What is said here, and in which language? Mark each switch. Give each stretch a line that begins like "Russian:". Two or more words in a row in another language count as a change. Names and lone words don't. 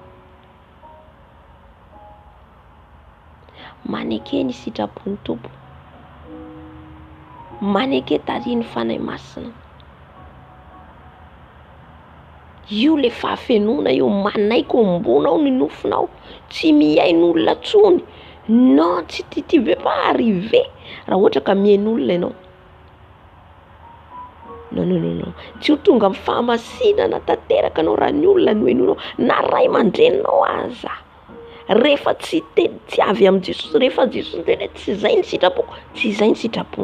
Malagasy: Maneke ny sitrapony Tompo. Maneke tarihin'ny fanahy masina. Io le fahafenoana io, manaiky ombonao ny nofonao, tsy mihain'olona tsony.
French: Non, tu veux pas arriver
Malagasy: raha ohatra ka mihain'olona ianao. Non. Tsy ho tonga amin'ny fahamasinana tanteraka anao raha ny olona no hain'olona na ray aman-dreninao aza. Rehefa tsy avy amin'ny Jesosy, rehefa Jesosy tena tsy izay ny sitrapoko, tsy izay ny sitrapony.